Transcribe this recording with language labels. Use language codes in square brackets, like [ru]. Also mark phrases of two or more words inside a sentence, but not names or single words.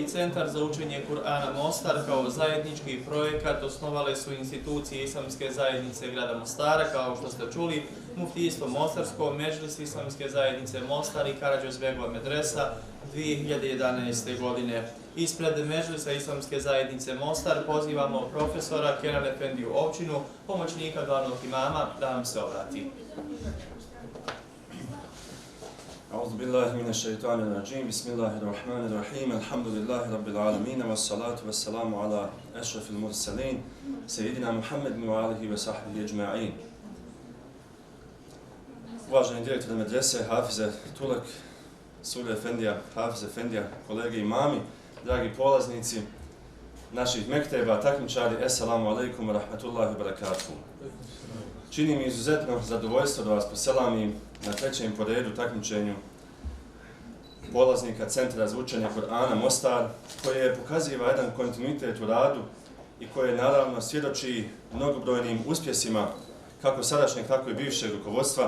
[bs] Centar za učenje Kur'ana Mostar kao zajednički projekat osnovale su institucije Islamske zajednice grada Mostara, kao što ste čuli, Muftijstvo Mostarsko, Medžlis Islamske zajednice Mostar i Karađorđebova medresa 2011. godine. Ispred Medžlisa Islamske zajednice Mostar pozivamo profesora Kenan Efendiju Ovčinu, pomoćnika glavnog imama, da vam se obrati. [ar] أعوذ بالله من الشيطان الرجيم بسم الله الرحمن الرحيم الحمد لله رب العالمين والصلاة والسلام على أشرف المرسلين سيدنا محمد وآله وصحبه أجمعين. [bs] Uvaženi direktor medrese, Hafize Tulek, Sule Efendija, Hafize Efendija, kolege imami, dragi polaznici naših mekteba, takmičari, [ar] السلام عليكم ورحمة الله وبركاته. [bs] Čini mi izuzetno zadovoljstvo da vas poselamim na trećem po redu takmičenju polaznika Centra za učenje Kur'ana Mostar, koje pokaziva jedan kontinuitet u radu i koje naravno svjedoči mnogobrojnim uspjesima kako sadašnjeg, tako i bivšeg rukovodstva.